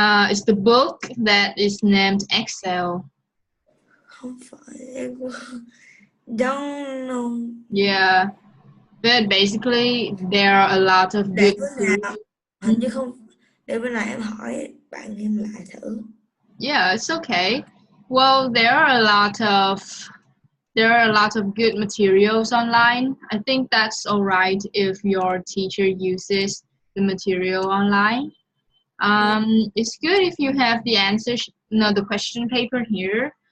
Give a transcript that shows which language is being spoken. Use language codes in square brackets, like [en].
[en] It's the book that is named Excel. [vi] Không phải, em cũng [en] don't know. Yeah, but basically there are a lot of [vi] Để [en] good. [vi] bữa nào, hình như không, để bữa nào em hỏi bạn em lại thử. [en] Yeah, it's okay. Well, there are a lot of good materials online. I think that's all right if your teacher uses the material online. It's good if you have the answers, the question paper here.